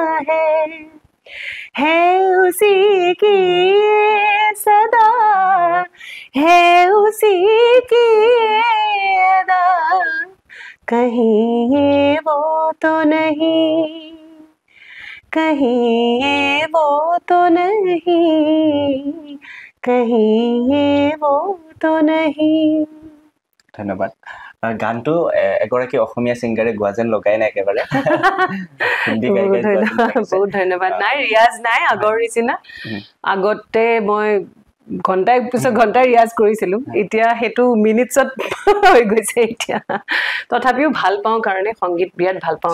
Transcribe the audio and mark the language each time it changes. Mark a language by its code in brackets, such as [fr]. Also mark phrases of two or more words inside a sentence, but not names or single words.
[hi] है उसी की सदा है उसी की अदा कहीं ये वो तो नहीं कहीं ये वो तो नहीं कहीं ये वो तो नहीं [as] ধন্যবাদ গানটো এগৰাকী অসমীয়া সিংগাৰে গোৱা যেন লগাই নাই একেবাৰে হিন্দী গায়িকা বহুত ধন্যবাদ নাই ৰিয়াজ নাই আগৰ নিচিনা আগতে মই ঘণ্টাই পিছত ঘণ্টা ৰিয়াজ কৰিছিলো এতিয়া হেতু মিনিটছত হৈ গৈছে এতিয়া তথাপিও ভাল পাওঁ কাৰণে সংগীত বিৰাট ভাল পাওঁ